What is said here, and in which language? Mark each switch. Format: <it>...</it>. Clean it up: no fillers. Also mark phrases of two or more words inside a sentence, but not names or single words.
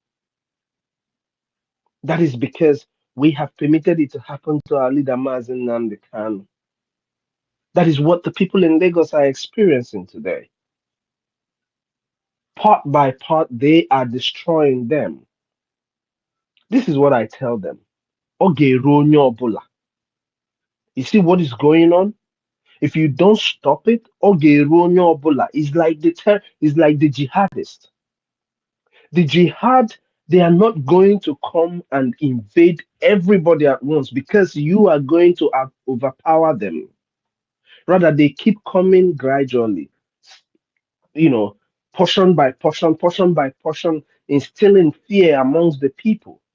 <en>That is because we have permitted it to happen to our leader Mazen Nnamdi Kanu. That is what the people in Lagos are experiencing today. Part by part, they are destroying them. This is what I tell them.</en> <ig>Oge ruo onye ọbụla.</ig> <en>You see what is going on? If you don't stop it,</en> <ig>Oge ruo onye ọbụla</ig> <en>is like is like the jihadist. The jihad, they are not going to come and invade everybody at once because you are going to overpower them. Rather, they keep coming gradually, portion by portion by portion, instilling fear amongst the people.</en>